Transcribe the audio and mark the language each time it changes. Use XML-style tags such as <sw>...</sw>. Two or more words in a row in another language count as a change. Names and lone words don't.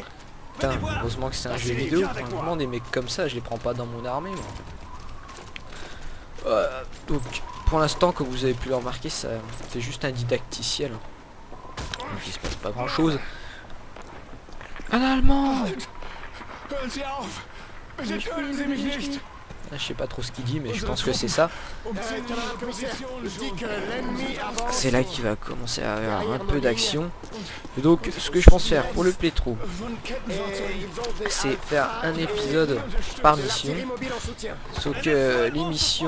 <fr>Putain, Venez voir! heureusement que c'est un jeu Vassili, vidéo. viens avec moi. Franchement, des mecs comme ça, je les prends pas dans mon armée, moi. Donc, pour l'instant, comme vous avez pu le remarquer, ça c'est juste un didacticiel. Donc, il se passe pas grand chose. Un allemand!</fr> <de>Hören Sie auf! Bitte töten Sie mich nicht!</de> <fr>Je sais pas trop ce qu'il dit, mais je pense que c'est ça. Camarade commissaire, je dis que l'ennemi avance. C'est là qu'il va commencer à avoir un peu d'action. Et donc, ce que je pense faire pour le playthrough, c'est faire un épisode par mission. Sauf que les missions,</fr>